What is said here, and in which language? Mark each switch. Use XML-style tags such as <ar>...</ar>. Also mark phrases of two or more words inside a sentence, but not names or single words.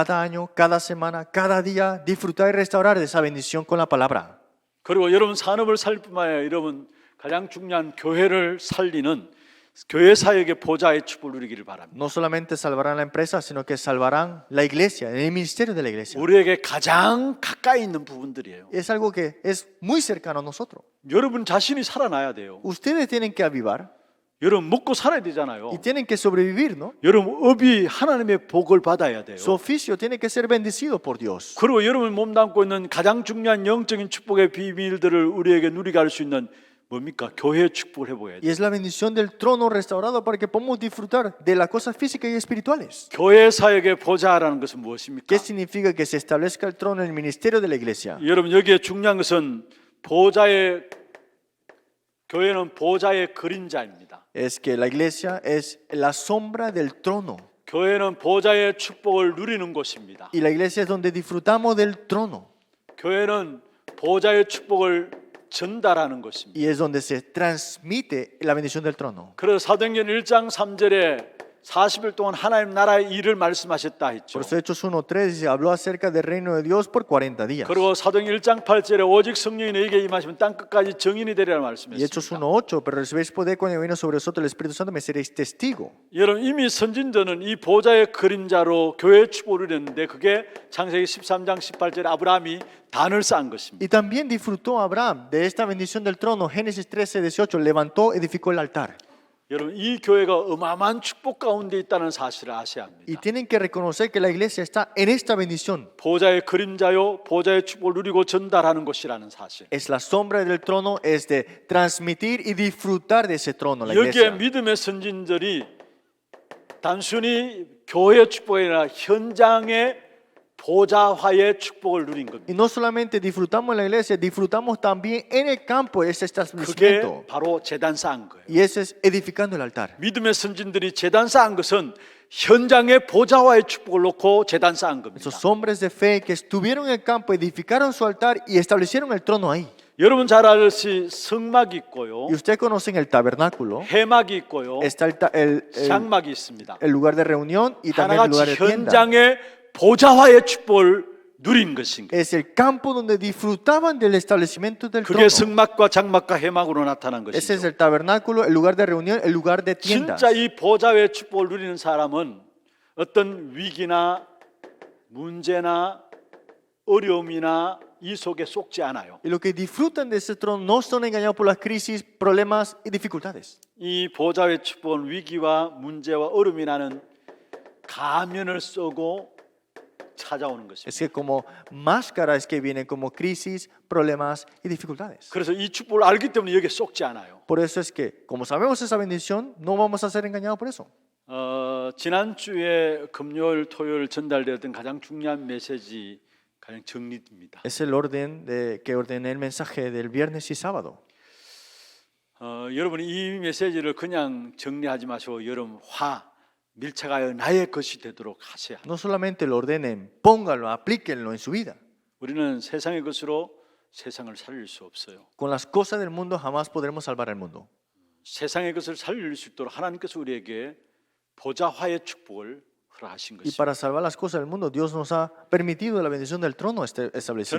<es>Cada año, cada semana, cada día, disfrutar y restaurar de esa bendición con la palabra.</es> <ko>그리고 여러분 산업을 살릴 뿐만 아니라 여러분 가장 중요한 교회를 살리는 교회 사역의 보좌의 축복을 누리기를 바랍니다.</ko> <es>No solamente salvarán la empresa, sino que salvarán la iglesia, el ministerio de la iglesia.</es> <ko>우리에게 가장 가까이 있는 부분들이에요.</ko> <es>Es algo que es muy cercano a nosotros.</es> <ko>여러분 자신이 살아나야 돼요.</ko> <es>Ustedes tienen que avivar</es> <ko>여러분 먹고 살아야 되잖아요.</ko> <es>y tienen que sobrevivir, ¿no?</es> <ko>여러분 업이 하나님의 복을 받아야 돼요.</ko> <es>Su oficio tiene que ser bendecido por Dios.</es> <ko>그리고 여러분 몸담고 있는 가장 중요한 영적인 축복의 비밀들을 우리에게 누리게 할 수 있는 뭡니까? 교회의 축복을 해보야</ko> <es>Y</es> <ko>돼요.</ko> <es>es la bendición del trono restaurado para que podamos disfrutar de las cosas físicas y espirituales.</es> <ko>교회 사역의 보좌라는 것은 무엇입니까?</ko> <es>¿Qué significa que se establezca el trono en el ministerio de la iglesia?</es> <ko>여러분 여기에 중요한 것은 교회는 보좌의 그림자입니다.</ko> <es>Es que la iglesia es la sombra del trono.</es> <ko>교회는 보좌의 축복을 누리는 곳입니다.</ko> <es>Y la iglesia es donde disfrutamos del trono.</es> <ko>교회는 보좌의 축복을 전달하는 것입니다.</ko> <es>Y es donde se transmite la bendición del trono.</es> <ko>그래서 사도행전 1장 3절에 40일 동안 하나님 나라의 일을 말씀하셨다 했죠.</ko> <es>Por eso Hechos 1:3 dice, habló acerca del reino de Dios por 40 días.</es> <ko>그리고 사도행전 1장 8절에 오직 성령이 너희에게 임하시면 땅 끝까지 증인이 되리라</ko> <es>Y Hechos</es> <ko>말씀했습니다.</ko> <es>1:8, pero recibiréis poder cuando vino sobre vosotros el Espíritu Santo, me seréis testigo.</es> <ko>여러분 이미 선진전은 이 보좌의 그림자로 교회의 축복을 누렸는데 그게 창세기 13장 18절에 아브라함이 단을 쌓은 것입니다.</ko> <es>Y también disfrutó Abraham de esta bendición del trono. Génesis 13:18, levantó, edificó el altar.</es> <ko>여러분 이 교회가 어마어마한 축복 가운데 있다는 사실을 아셔야</ko> <es>Y</es> <ko>합니다.</ko> <es>tienen que reconocer que la iglesia está en esta bendición.</es> <ko>보좌의 그림자요 보좌의 축복을 누리고 전달하는 곳이라는 사실.</ko> <es>Es la sombra del trono, es de transmitir y disfrutar de ese trono, la</es> <ko>여기에</ko> <es>iglesia.</es> <ko>믿음의 선진들이 단순히 교회의 축복이 아니라 현장의 보좌화의 축복을 누린 겁니다.</ko> <es>Y no solamente disfrutamos en la iglesia, disfrutamos también en el campo ese</es> <ko>그게</ko> <es>establecimiento.</es> <ko>바로 제단 쌓은 거예요.</ko> <es>Y eso es edificando el altar.</es> <ko>믿음의 선진들이 제단 쌓은 것은 현장의 보좌화의 축복을 놓고 제단 쌓은 겁니다.</ko> <es>Esos hombres de fe que estuvieron en el campo, edificaron su altar y establecieron el trono ahí.</es> <ko>여러분 잘 알듯이 성막이 있고요,</ko> <es>Y ustedes conocen el tabernáculo.</es> <ko>해막이 있고요,</ko> <es>Está</es> <ko>장막이 있습니다.</ko> <es>el lugar de reunión y también el lugar</es> <ko>하나같이</ko> <es>de tienda.</es> <ko>현장의 보좌화의 축복을 누린 것인 거예요.</ko> <es>Es el campo donde disfrutaban del establecimiento del</es> <ko>그게</ko> <es>trono.</es> <ko>성막과 장막과 해막으로 나타난</ko> <es>Ese es</es> <ko>것이죠.</ko> <es>el tabernáculo, el lugar de reunión, el lugar de tiendas.</es> <ko>진짜 이 보좌의 축복을 누리는 사람은 어떤 위기나 문제나 어려움이나 이 속에 속지 않아요.</ko> <es>Y los que disfrutan de ese trono no son engañados por las crisis, problemas y dificultades.</es> <ko>이 보좌의 축복은 위기와 문제와 어려움이 나는 가면을 쓰고 찾아오는 것입니다.</ko> <es>Es que como máscaras que vienen como crisis, problemas y dificultades.</es> <ko>그래서 이 축복을 알기 때문에 여기에 속지 않아요.</ko> <es>Por eso es que, como sabemos esa bendición, no vamos a ser engañados por eso.</es> <ko>지난주에 금요일, 토요일 전달되었던 가장 중요한 메시지 가장 정리됩니다.</ko> <es>Es el orden que ordené el mensaje del viernes y sábado.</es> <ko>여러분이 이 메시지를 그냥 정리하지 마시고 여러분 밀착하여 나의 것이 되도록 하셔야 합니다.</ko> <es>No solamente lo ordenen, pónganlo, aplíquenlo en su vida.</es> <ko>우리는 세상의 것으로 세상을 살릴 수 없어요.</ko> <es>Con las cosas del mundo jamás podremos salvar al mundo.</es> <ko>세상의 것을 살릴 수 있도록 하나님께서 우리에게 보좌화의 축복을 허락하신</ko> <es>Y</es> <ko>것입니다.</ko> <es>para salvar las cosas del mundo, Dios nos ha permitido la bendición del trono establecido.</es>